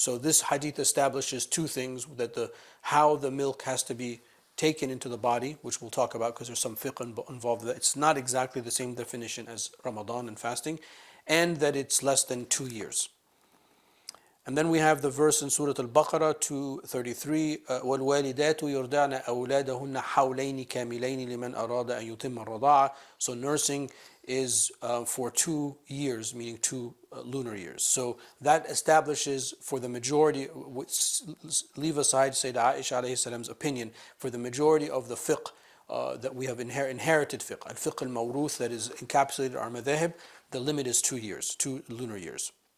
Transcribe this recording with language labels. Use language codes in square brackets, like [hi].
[en] So this hadith establishes two things: that how the milk has to be taken into the body, which we'll talk about because there's some fiqh involved with that. It's not exactly the same definition as Ramadan and fasting, and that it's less than 2 years. And then we have the verse in Surah Al-Baqarah 233, [ar] وَالْوَالِدَاتُ يُرْضَعْنَ أَوْلَادَهُنَّ حَوْلَيْنِ كَامِلَيْنِ لِمَنْ أَرَادَ أَن يُتِمَّ الرَّضَاعَةَ. [en] So nursing is for 2 years, meaning 2 lunar years. So that establishes for the majority, leave aside Sayyidah Aisha alayhi salam's opinion, for the majority of the fiqh that we have inherited fiqh, al-fiqh al-mawruth, that is encapsulated our madhahib, the limit is 2 years, 2 lunar years.